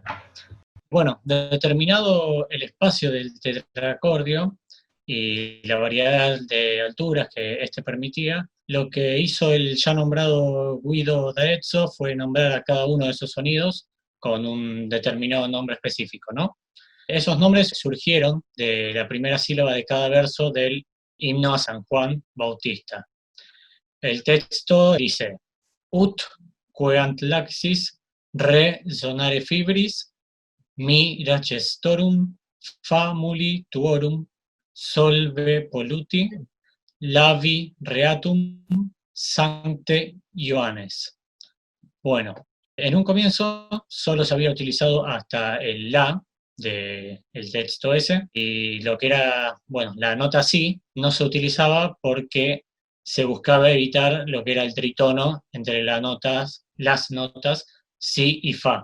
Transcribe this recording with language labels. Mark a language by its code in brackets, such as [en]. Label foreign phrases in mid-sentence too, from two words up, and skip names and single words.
[es] Bueno, determinado el espacio del tetracordio y la variedad de alturas que este permitía, lo que hizo el ya nombrado Guido d'Arezzo fue nombrar a cada uno de esos sonidos con un determinado nombre específico, ¿no? Esos nombres surgieron de la primera sílaba de cada verso del himno a San Juan Bautista. El texto dice: [la] ut queant laxis re sonare fibris mi racestorum famuli tuorum solve polluti lavi reatum sancte Ioannes. [es] Bueno, en un comienzo solo se había utilizado hasta el la del texto ese, y lo que era, bueno, la nota si no se utilizaba porque se buscaba evitar lo que era el tritono entre las notas si y fa.